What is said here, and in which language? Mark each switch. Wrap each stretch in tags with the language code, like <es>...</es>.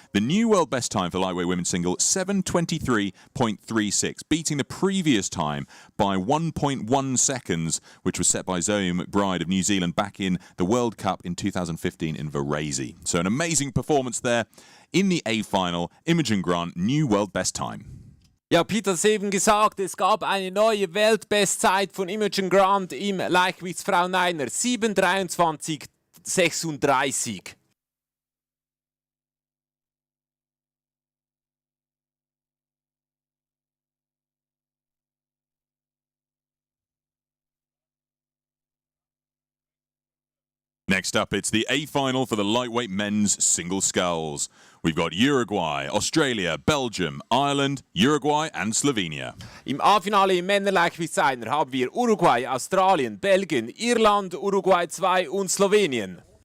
<en>The new world best time for lightweight women's single, 7:23.36, beating the previous time by 1.1 seconds, which was set by Zoe McBride of New Zealand back in the World Cup in 2015 in Varese. So an amazing performance there. In the A-Final, Imogen Grant, new world best time.</en> <de>Ja, Peter hat es eben gesagt, es gab eine neue Weltbestzeit von Imogen Grant im Leichtgewichtsfrauen-Einer. 7:23.36.</de> <en>Next up, it's the A-Final for the lightweight men's single sculls. We've got Uruguay, Australia, Belgium, Ireland, Uruguay and Slovenia.</en> <de>Im A-Finale im Männerleichtgewichtseiner haben wir Uruguay, Australien, Belgien, Irland, Uruguay 2 und Slowenien.</de>